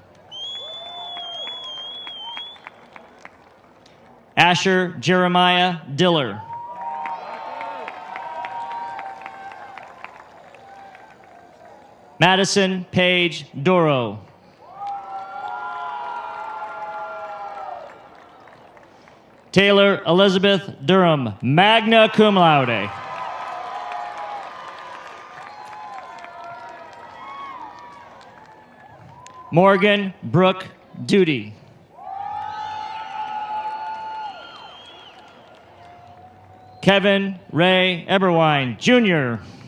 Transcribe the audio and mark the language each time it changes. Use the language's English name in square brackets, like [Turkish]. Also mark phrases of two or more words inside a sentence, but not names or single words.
[English] Asher Jeremiah Diller. Madison Paige Doro. Taylor Elizabeth Durham, [Latin] magna cum laude. [English] Morgan Brooke Duty. Kevin Ray Eberwine, Jr.